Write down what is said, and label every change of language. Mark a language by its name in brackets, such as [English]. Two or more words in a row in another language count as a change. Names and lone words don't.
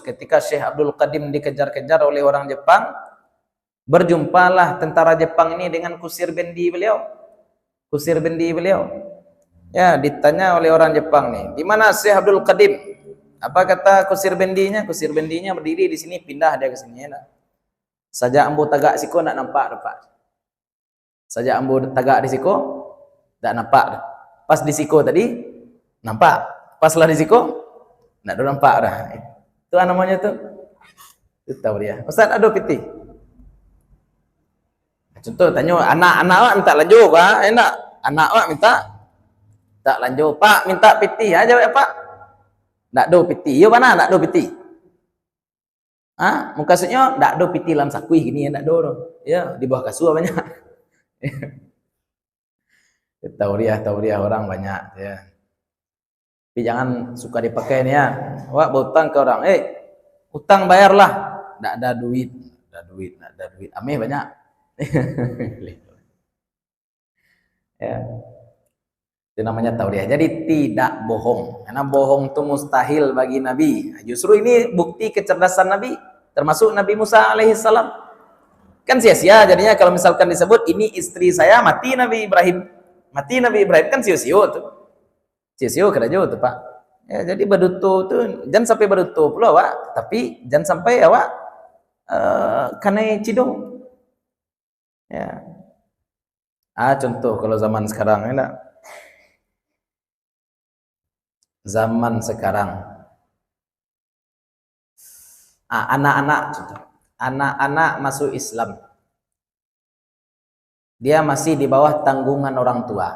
[Indonesian] Ketika Syekh Abdul Qadim dikejar-kejar oleh orang Jepang, berjumpalah tentara Jepang ini dengan kusir bendi beliau. Kusir bendi beliau. Ya, ditanya oleh orang Jepang nih, di mana Syekh Abdul Qadim? Apa kata kusir bendinya? Kusir bendinya berdiri di sini, pindah dia ke sini. Ya, [Minangkabau] saja ambo tagak siko nak nampak dapat. Saja ambo tagak di siko, tak nampak. Pas di siko tadi nampak, pas lah di siko, nak nampak dah. [Indonesian] Itu namanya tuh. Itu tahu dia. Ustaz ada piti. Contoh tanya anak-anak awak minta lanjut, Pak. Enak. Anak awak minta tak lanjut, Pak minta piti aja ya Pak. [Minangkabau] Ndak do piti, yo mana ndak do piti? Maksudnya ndak do piti dalam sakui gini ya, ndak do. [Indonesian] Ya, di bawah kasur banyak. Tauriah orang banyak ya. Tapi jangan suka dipakai nih ya. Wah, berutang ke orang, utang bayarlah. Ndak ada duit. Ameh banyak. Ya. Itu namanya tauriah. Jadi tidak bohong. Karena bohong itu mustahil bagi Nabi. Justru ini bukti kecerdasan Nabi. Termasuk Nabi Musa alaihissalam. Kan sia-sia jadinya kalau misalkan disebut ini istri saya, mati Nabi Ibrahim. Mati Nabi Ibrahim kan sia-sia tuh. Sia-sia kena jauh tuh Pak. Ya, [Minangkabau] jadi baduto tuh jangan sampai baduto pula Wak. Tapi jangan sampai awak kanai cidong. [Indonesian] Ya. Contoh kalau zaman sekarang enak. Zaman sekarang Anak-anak masuk Islam, dia masih di bawah tanggungan orang tua.